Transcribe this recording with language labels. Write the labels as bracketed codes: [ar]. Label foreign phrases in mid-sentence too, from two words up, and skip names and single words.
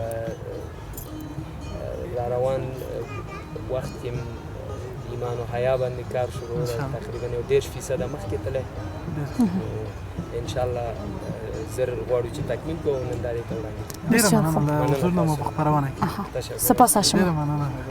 [ps] را روان وخت کې ایمان و حیا باندې کار شروع تقریبا یو 10% مخکې تللی انشاءالله زر غواړو چې تکمیل کوو نندارې ته وړاندې ډېره مننه له حضور نه مو په خپرونه کې [fa] سپاس از شما. [ps] ډېره مننه